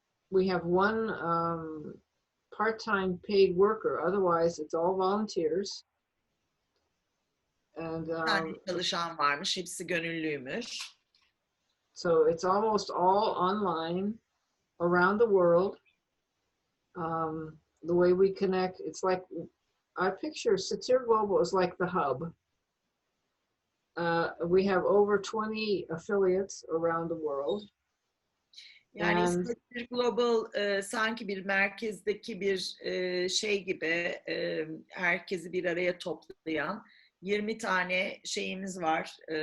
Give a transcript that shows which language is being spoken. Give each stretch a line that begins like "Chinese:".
English: We have one part-time paid worker. Otherwise, it's all volunteers. And
Turkish: çalışan varmış, hepsi gönüllüymüş.
English: So it's almost all online around the world. The way we connect, it's like I picture Satir Global is like the hub. We have over 20 affiliates around the world.
Turkish: Yani Satir Global sanki bir merkezdeki bir şey gibi herkesi bir araya toplayan 20 tane şeyimiz var.